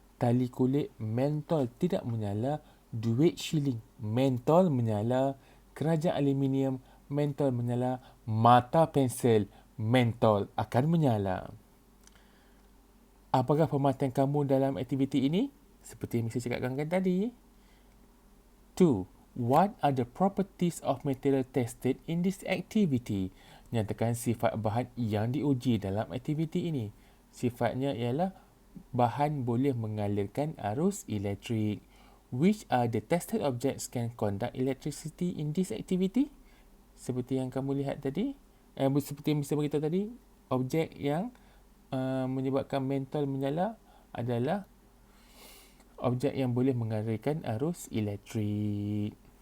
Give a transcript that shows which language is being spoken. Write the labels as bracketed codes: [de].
[ms] Tali kulit, mentol tidak menyala. Duit shilling, mentol menyala. Keranjang aluminium, mentol menyala. Mata pensel, mentol akan menyala. Apakah pemerhatian kamu dalam aktiviti ini? Seperti yang saya cakapkan tadi. 2. [en] What are the properties of material tested in this activity? [ms] Nyatakan sifat bahan yang diuji dalam aktiviti ini. Sifatnya ialah bahan boleh mengalirkan arus elektrik. [en] Which are the tested objects can conduct electricity in this activity? [ms] Seperti yang kamu lihat tadi, seperti yang saya beritahu tadi, objek yang menyebabkan mentol menyala adalah objek yang boleh mengalirkan arus elektrik.